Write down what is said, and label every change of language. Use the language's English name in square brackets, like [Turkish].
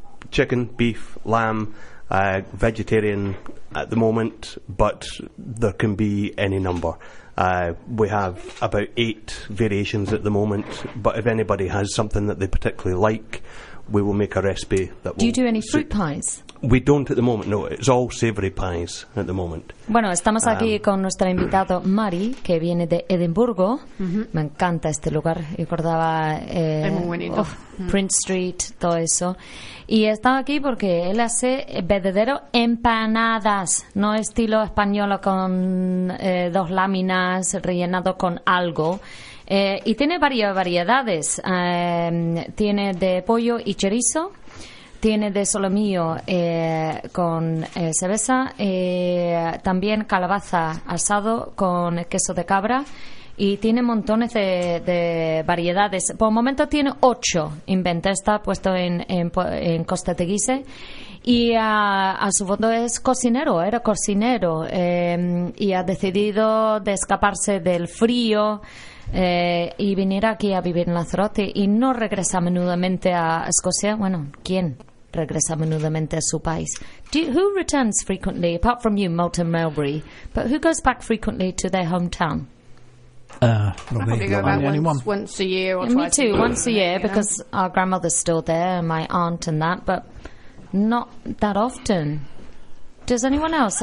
[English] Chicken, beef, lamb, vegetarian at the moment, but there can be any number. We have about 8 variations at the moment, but if anybody has something that they particularly like, we will make a recipe that will... Do you do any fruit pies? We don't at the moment, no. It's all savoury pies at the moment. [Spanish] Bueno, estamos aquí con nuestro invitado, Mari, que viene de Edimburgo. Mm-hmm. Me encanta este lugar. Recordaba Prince Street, todo eso. Y he estado aquí porque él hace verdadero empanadas, no estilo español con dos láminas rellenado con algo. Y tiene varias variedades. Tiene de pollo y chorizo. Tiene de solomillo con cerveza, también calabaza asado con queso de cabra y tiene montones de variedades. Por el momento tiene 8 inventos, está puesto en Costa de Guise y a su fondo es cocinero, era cocinero y ha decidido de escaparse del frío. Y venir aquí a vivir en Lanzarote y no regresa menudamente a Escocia. Bueno, ¿quién regresa menudamente a su país? [English] Who returns frequently, apart from you, Moulton Melbury, but who goes back frequently to their hometown? Probably once a year or twice a year, because our grandmother's still there and my aunt and that, but not that often. Does anyone else?